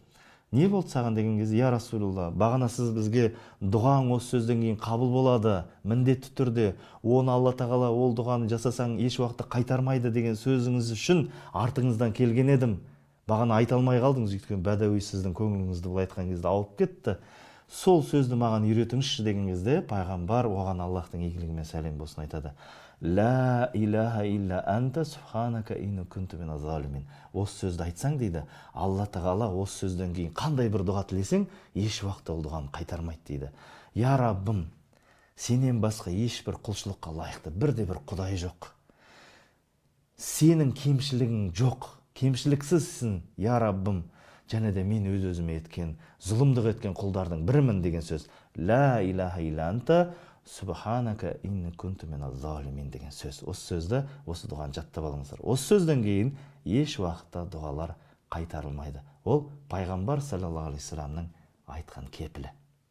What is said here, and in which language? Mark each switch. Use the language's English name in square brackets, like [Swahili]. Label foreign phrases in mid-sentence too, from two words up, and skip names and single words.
[Kazakh] Не болды саған деген кезде, [Arabic] يا رسول الله, [Kazakh] бағана сіз бізге дұғаң осы сөзден кейін қабыл болады, міндетті түрде, оны Алла тағала ол дұғаны жасасаң еш уақытта қайтармайды деген сөзіңіз үшін артыңыздан келген едім. Бағана айта алмай қалдыңыз, өйткені бәдәуи сіздің көңіліңізді былай айтқан кезде ауып кетті. Сол сөзді маған үйретіңізші деген кезде пайғамбар оған Аллахтың игілігі мен сәлем болсын айтады. [Arabic] لا إله إلا أنت سبحانك إني كنت من الظالمين. [Kazakh] Осы сөзді айтсаң дейді, Алла тағала осы сөзден кейін қандай бір дұға тілесең, еш уақытта ол дұғаны қайтармайды дейді. Я Раббым, сенен басқа ешбір құлшылыққа лайықты бірде бір құдай жоқ. Сенің кемшілігің жоқ, кемшіліксізсің, я Раббым. Және де мен өз-өзіме еткен, зұлымдық еткен құлдардың бірімін деген сөз. [Arabic] لا إله إلا أنت سبحانك إني كنت من الظالمين [Kazakh] деген сөз. Осы сөзді, осы дұғаны жаттап алыңыздар. Осы сөзден кейін еш уақытта дұғалар қайтарылмайды. Ол пайғамбар [Arabic] صلى الله عليه وسلم [Kazakh] айтқан кепілі.